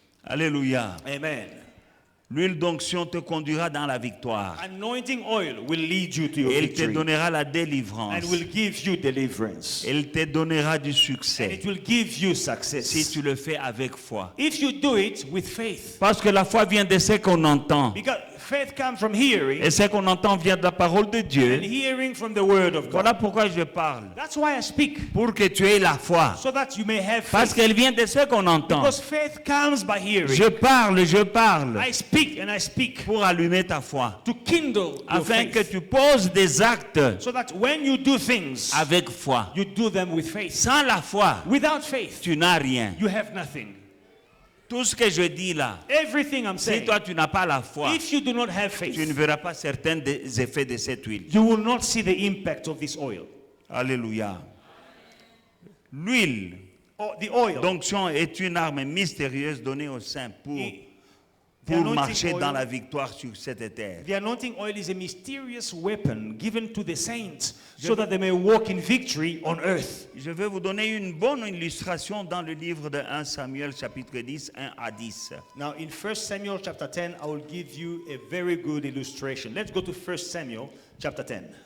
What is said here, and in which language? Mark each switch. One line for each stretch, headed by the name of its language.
French: Alléluia. Amen. L'huile d'onction te conduira dans la victoire.
English: Anointing oil will lead you to your
French: Elle te
English: victory
French: donnera la
English: and
French: délivrance.
English: will give you deliverance.
French: Elle te donnera du
English: And
French: succès
English: it will give you
French: si
English: success.
French: tu le fais avec foi.
English: If you do it with faith.
French: Parce que la foi vient de ce qu'on entend.
English: Because faith comes from hearing,
French: Et ce qu'on entend vient de la parole de
English: and
French: Dieu.
English: hearing from the word of God.
French: Voilà pourquoi je parle.
English: That's why I speak,
French: Pour que tu aies la foi.
English: so that you may have
French: Parce
English: faith.
French: qu'elle vient de ce qu'on entend.
English: Because faith comes by hearing.
French: Je parle
English: I speak and I speak
French: pour allumer ta foi.
English: to kindle your
French: Afin que
English: faith,
French: tu poses des actes
English: so that when you do things,
French: avec foi.
English: you do them with faith.
French: Sans la foi,
English: Without faith,
French: tu n'as rien.
English: you have nothing.
French: Tout ce que je dis là,
English: Everything I'm
French: si
English: saying,
French: toi tu n'as pas la foi,
English: if you do not have
French: tu ne
English: faith,
French: verras pas certains des effets de cette huile.
English: you will not see the impact of this oil.
French: Alléluia. L'huile
English: Or the oil.
French: d'onction est une arme mystérieuse donnée aux saints
English: The
French: pour
English: anointing
French: marcher dans
English: oil-
French: la victoire sur cette terre.
English: The anointing oil is a mysterious weapon given to the saints so that they may walk in victory on earth.
French: Je vais vous donner une bonne illustration dans le livre de 1 Samuel chapitre 10, 1 à 10.
English: Now, in 1 Samuel chapter 10, I will give you a very good illustration. Let's go to 1 Samuel chapter 10.